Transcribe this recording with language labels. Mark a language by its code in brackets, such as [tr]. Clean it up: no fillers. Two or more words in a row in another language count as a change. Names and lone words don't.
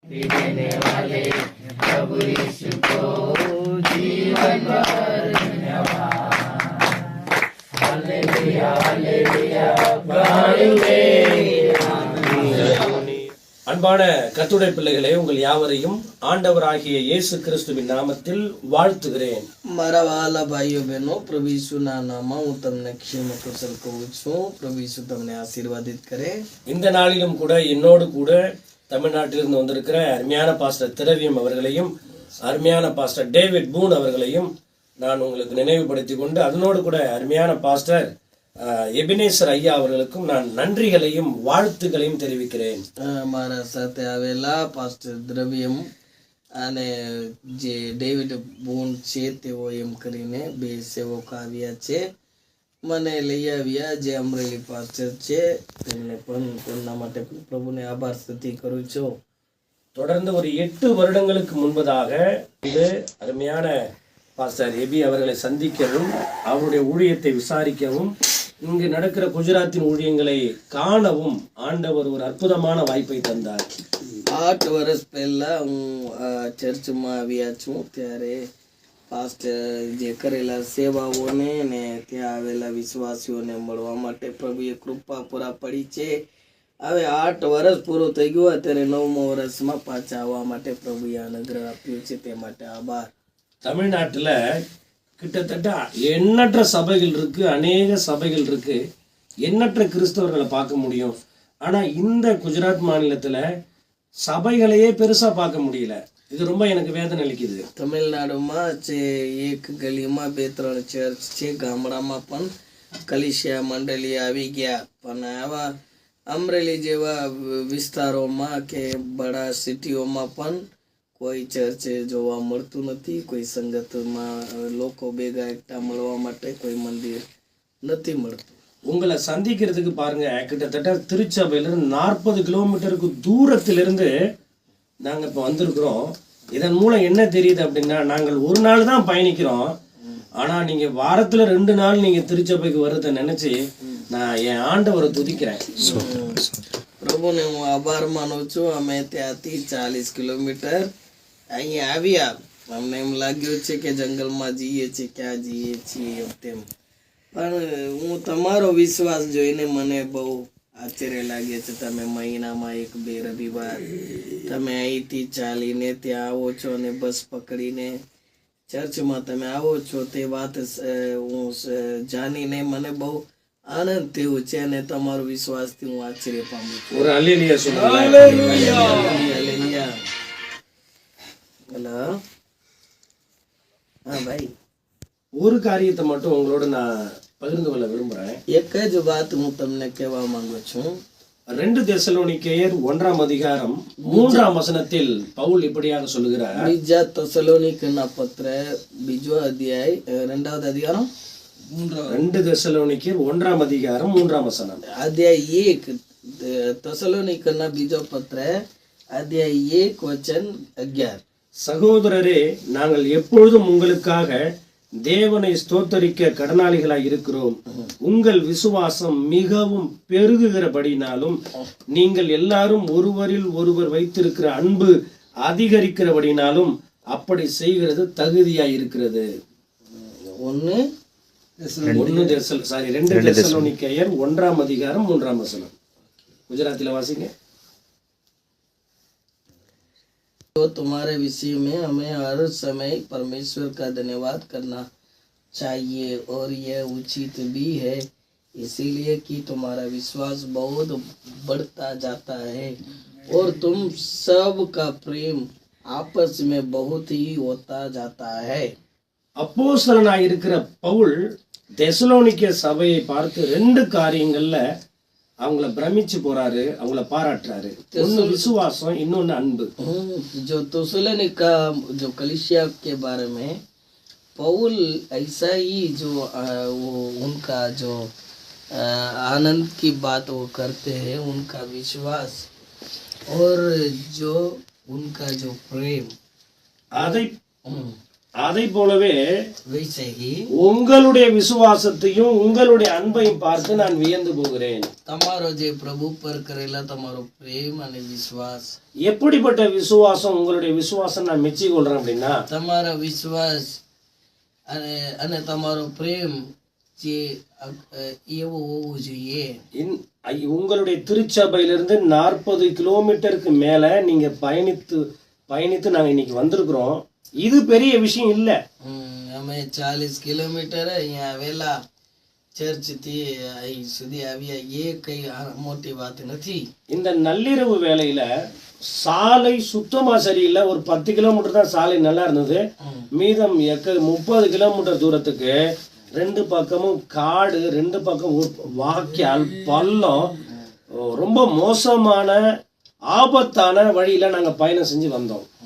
[hi] देने वाले प्रभु यीशु को जीवन भर धन्यवाद। हालेलुया हालेलुया गायुगे। [ta] அன்பான கர்த்தருடைய பிள்ளைகளே, உங்கள் யாவரையும் ஆண்டவராகிய இயேசு கிறிஸ்துவின் நாமத்தில் வாழ்த்துகிறேன். [gu] મારા વહાલા ભાઈઓ બહેનો, પ્રભુ ઈસુના નામમાં હું તમને ક્ષેમ કુશલ કહું છું. પ્રભુ ઈસુ તમને આશીર્વાદિત કરે. [ta] இந்த நாளிலும் கூட என்னோடு கூட தமிழ்நாட்டிலிருந்து வந்திருக்கிற அருமையான பாஸ்டர் திரவியம் அவர்களையும் அருமையான பாஸ்டர் டேவிட் பூன் அவர்களையும் நான் உங்களுக்கு நினைவுபடுத்தி கொண்டு, அதனோடு கூட அருமையான பாஸ்டர் எபினேசர் ஐயா அவர்களுக்கும் நான் நன்றிகளையும் வாழ்த்துக்களையும் தெரிவிக்கிறேன். [gu] મારા સાથે આવેલા પાસ્ટર દ્રવ્યમ અને જે ડેવિડ બૂન છે તેઓ એમ કરીને બે સેવકો આવ્યા છે. મને લઈ આવ્યા જે અમરેલી પાસ્ટર છે તેમને પણ તેમના માટે પ્રભુને આભાર સ્તુતિ કરું છું. [ta] தொடர்ந்து ஒரு 8 வருடங்களுக்கு முன்பதாக இது அருமையான பாஸ்டர் எபி அவர்களை சந்திக்கவும் அவருடைய ஊழியத்தை விசாரிக்கவும் இங்கு நடக்கிற குஜராத்தின் ஊழியங்களை காணவும் ஆண்டவர் ஒரு அற்புதமான வாய்ப்பை தந்தார். [gu] 8 વર્ષ પહેલા હું ચર્ચમાં આવ્યા છું ત્યારે પાસ્ટર જે કરેલા સેવાઓને ને ત્યાં આવેલા વિશ્વાસીઓને મળવા માટે પ્રભુએ કૃપા પૂરા પડી છે. હવે 8 વર્ષ પૂરું થઈ ગયું, અત્યારે 9મા વર્ષમાં પાછા આવવા માટે પ્રભુએ અનુગ્રહ આપ્યો છે, તે માટે આભાર. [ta] தமிழ்நாட்டில் கிட்டத்தட்ட எண்ணற்ற சபைகள் இருக்கு, அநேக சபைகள் இருக்கு, எண்ணற்ற கிறிஸ்தவர்களை பார்க்க முடியும். ஆனால் இந்த குஜராத் மாநிலத்தில் சபைகளையே பெருசாக பார்க்க முடியல. இது ரொம்ப எனக்கு வேதனை அளிக்குது. [gu] તમિલનાડુમાં જે એક ગલીમાં 2-3 ચર્ચ છે, ગામડામાં પણ કલીસિયા મંડળી આવી ગયા, પણ આવા અમરેલી જેવા વિસ્તારોમાં કે બડા સિટીઓમાં પણ કોઈ ચર્ચ જોવા મળતું નથી. કોઈ સંગતમાં લોકો ભેગા એકઠા મળવા માટે કોઈ મંદિર નથી મળતું. [ta] உங்களை சந்திக்கிறதுக்கு பாருங்க, கிட்டத்தட்ட திருச்சபையிலிருந்து 40 கிலோமீட்டருக்கு தூரத்திலிருந்து நாங்கள் இப்போ வந்திருக்கிறோம். இதன் மூலம் என்ன தெரியுது அப்படின்னா, நாங்கள் ஒரு நாள் தான் பயணிக்கிறோம், ஆனால் நீங்கள் வாரத்தில் 2 நாள் நீங்கள் திருச்சபைக்கு வர்றதை நினச்சி நான் என் ஆண்டவரை துதிக்கிறேன். [gu] પ્રભુને હું આભાર માનું છું. અમે ત્યાંથી 40 કિલોમીટર અહીં આવ્યા. અમને એમ લાગ્યું છે કે જંગલમાં જઈએ છીએ, ક્યાં જઈએ છીએ તેમ, પણ હું તમારો વિશ્વાસ જોઈને મને બહુ આશ્ચર્ય લાગે છે. તમે મહિનામાં 1-2 રવિવાર તમે અહીંથી ચાલીને ત્યાં આવો છો અને બસ પકડીને ચર્ચમાં તમે આવો છો. તે વાત હું જાણીને મને બહુ આનંદ થયો છે અને તમારો વિશ્વાસથી હું આશ્ચર્ય પામું છું. [ta] ஒரு அல்லேலூயா சொல்லுங்க. [gu] હાલેલુયા. ஹலோ, હા ભાઈ, [ta] ஒரு காரியத்தை மட்டும் உங்களோட நான் பகிர்ந்து கொள்ள விரும்புகிறேன். [gu] એક જ વાત હું તમને કહેવા માંગુ છું. [ta] 2 தெசலோனிக்கேயர் 1ஆம் அதிகாரம் 3ஆம் வசனத்தில் பவுல் இப்படியாக சொல்லுகிறார். [gu] બીજા તસલોનિકના પત્ર 2 અધ્યાય [ta] 2வது அதிகாரம் 2 தெசலோனிக்கேயர் 1ஆம் அதிகாரம் 3ஆம் வசனம். [gu] અધ્યાય 1 તસલોનિકના બીજો પત્ર અધ્યાય 1 વચન 11. [ta] சகோதரரே, நாங்கள் எப்பொழுதும் உங்களுக்காக தேவனை ஸ்தோத்தரிக்க கடனாளிகளாய் இருக்கிறோம். உங்கள் விசுவாசம் மிகவும் பெருகுகிறபடினாலும் நீங்கள் எல்லாரும் ஒருவரில் ஒருவர் வைத்திருக்கிற அன்பு அதிகரிக்கிறபடினாலும் அப்படி செய்கிறது தகுதியாய் இருக்கிறது. 2 தெசலோனிக்கேயர் 1ஆம் அதிகாரம் 3ஆம் வசனம். குஜராத்தில் வாசிங்க. [hi] तो तुम्हारे विषय में हमें हर समय परमेश्वर का धन्यवाद करना चाहिए और यह उचित भी है, इसीलिए कि तुम्हारा विश्वास बहुत बढ़ता जाता है और तुम सब का प्रेम आपस में बहुत ही होता जाता है. [ta] அப்போஸ்தலனாய் இருக்கிற பவுல் தெசலோனிக்கே சபையை பார்த்து 2 காரியங்கள்ல அவங்கள பிரமிச்சு போறாரு, அவங்கள பாராட்டுறாரு. ஒன்னு விசுவாசம், இன்னொன்னு அன்பு. [hi] जो तुसलोनिका जो कलीसिया के बारे में पौल ऐसा ही जो वो उनका जो आनंद की बात वो करते हैं, उनका विश्वास और जो उनका जो प्रेम, [ta] அதை போலவே [hi] वैसे ही [ta] உங்களுடைய விசுவாசத்தையும் உங்களுடைய அன்பையும் பார்த்து நான் வியந்து போகிறேன். [gu] તમારો જે પ્રભુ પર કરેલા તમારો પ્રેમ અને વિશ્વાસ, [ta] எப்படிப்பட்ட விசுவாசம் உங்களுடைய விசுவாசம் நான் மெச்சி கொள்றேன் அப்படின்னா, [gu] તમારા વિશ્વાસ અને તમારો પ્રેમ જે એવો હોવો જોઈએ. [ta] உங்களுடைய திருச்சபையிலிருந்து 40 கிலோமீட்டருக்கு மேல நீங்க பயணித்து நாங்க இன்னைக்கு வந்திருக்கிறோம். இது பெரிய விஷயம் இல்ல. [gu] અમે 40 કિલોમીટર અહીંયા આવેલા ચર્ચ થી અહીં સુધી આવ્યા, એ કઈ મોટી વાત નથી. [ta] இந்த நள்ளிரவு வேளையில சாலை சுத்தமா சரியில்லை. ஒரு 10 கிலோமீட்டர் தான் சாலை நல்லா இருந்தது. மீதம் 30 கிலோமீட்டர் தூரத்துக்கு 2 பக்கமும் காடு, 2 பக்கம் வாக்கியால் பள்ளம், ரொம்ப மோசமான ஆபத்தான வழியில நாங்க பயணம் செஞ்சு வந்தோம்.